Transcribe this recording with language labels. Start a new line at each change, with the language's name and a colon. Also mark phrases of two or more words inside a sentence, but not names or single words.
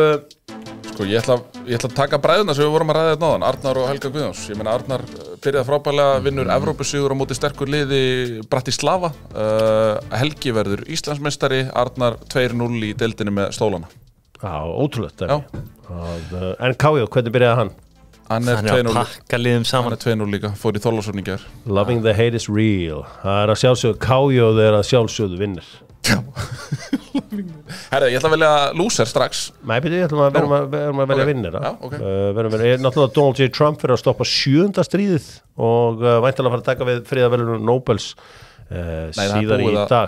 Icelandic: sko ég ætla að taka bræðuna sem við vorum að ræða þetta náðan Arnar og Helga Guðjóns ég meina Arnar byrjaði frábærlega vinnur Evrópusigur á móti sterkur liði Bratislava Helgi verður Íslandsmeistari Arnar 2-0 í deildinni með stólana Já, ótrúlegt en Kájó, hvernig byrjaði hann? Hann er að pakka liðum saman. Hann er 2-0 líka, fór í Þorlákshöfn í gær.
English: Loving the hate is real.
Icelandic: Það er að sjálfsögðu Kájó þegar að sjálfsögðu vinnir. Já. Herri, ég ætla að velja loser strax. Nei, byrju, ég ætla að velja vinnir. Já, ok. Náttúrulega Donald J. Trump fyrir að stoppa 7. stríðið og væntanlega fara að taka við friðarverðlaunum Nobels síðar í dag.